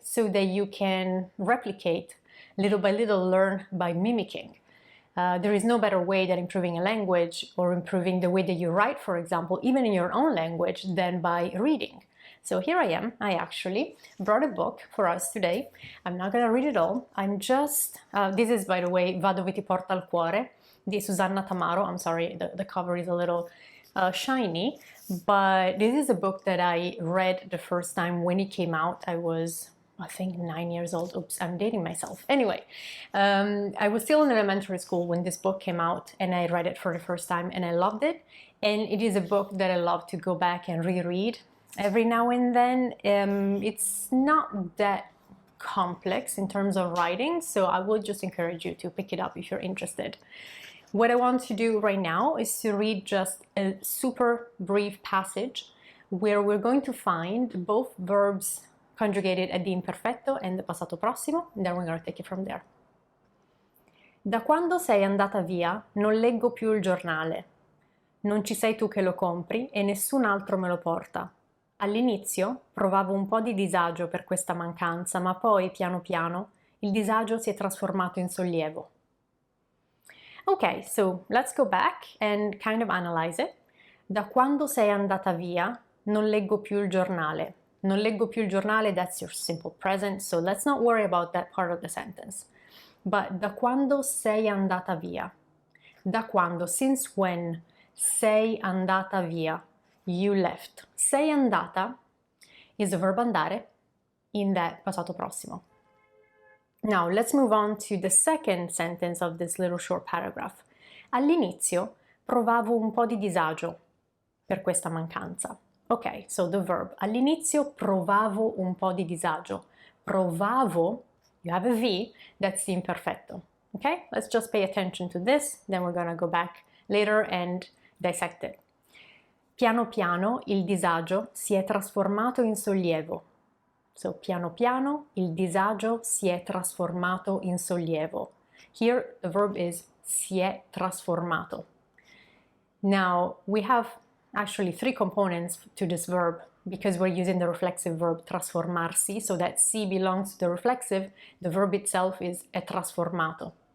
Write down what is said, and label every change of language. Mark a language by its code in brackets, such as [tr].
[en] So that you can replicate little by little, learn by mimicking. There is no better way than improving a language or improving the way that you write, for example, even in your own language, than by reading. So here I am. I actually brought a book for us today. I'm not going to read it all. This is, by the way, Va dove ti porta il cuore, di Susanna Tamaro. I'm sorry, the cover is a little shiny, but this is a book that I read the first time when it came out. I was, I think, 9 years old. Oops, I'm dating myself. Anyway, I was still in elementary school when this book came out, and I read it for the first time, and I loved it. And it is a book that I love to go back and reread every now and then. It's not that complex in terms of writing, so I will just encourage you to pick it up if you're interested. What I want to do right now is to read just a super brief passage where we're going to find both verbs conjugated at the imperfetto and the passato prossimo, and then we're going to take it from there. [it] Da quando sei andata via non leggo più il giornale. Non ci sei tu che lo compri e nessun altro me lo porta. All'inizio provavo un po' di disagio per questa mancanza, ma poi piano piano il disagio si è trasformato in sollievo. [en] Ok, so let's go back and kind of analyze it. [it] Da quando sei andata via, non leggo più il giornale. [en] Non leggo più il giornale, that's your simple present, so let's not worry about that part of the sentence. [it] But da quando sei andata via. Da quando, since when, sei andata via. You left. [en] Sei andata is the verb andare in that passato prossimo. Now, let's move on to the second sentence of this little short paragraph. [it] All'inizio provavo un po' di disagio per questa mancanza. Ok, so the verb. All'inizio provavo un po' di disagio. [en] Provavo, you have a V, that's the imperfetto. Okay, let's just pay attention to this, then we're gonna go back later and dissect it. [it] Piano piano il disagio si è trasformato in sollievo. So, piano piano il disagio si è trasformato in sollievo. [en] Here the verb is si è trasformato. Now, we have actually three components to this verb because we're using the reflexive verb trasformarsi, so that si belongs to the reflexive. The verb itself is è trasformato.